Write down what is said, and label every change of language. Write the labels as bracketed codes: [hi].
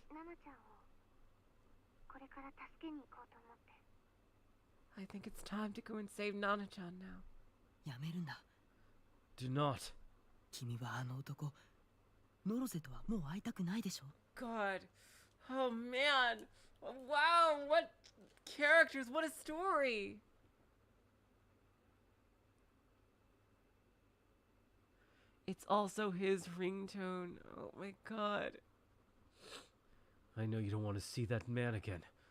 [ja] ナナちゃんをこれから助けに行こうと思って。 [en] I think it's time to go and save Nana-chan now. [ja] やめるんだ。 [en] Do not. [ja] 君はあの男ノロゼとはもう会いたくないでしょ。 [en] God. Oh, man. Wow, what characters, what a story. It's also his ringtone. Oh my god. I know you don't want to see that man again.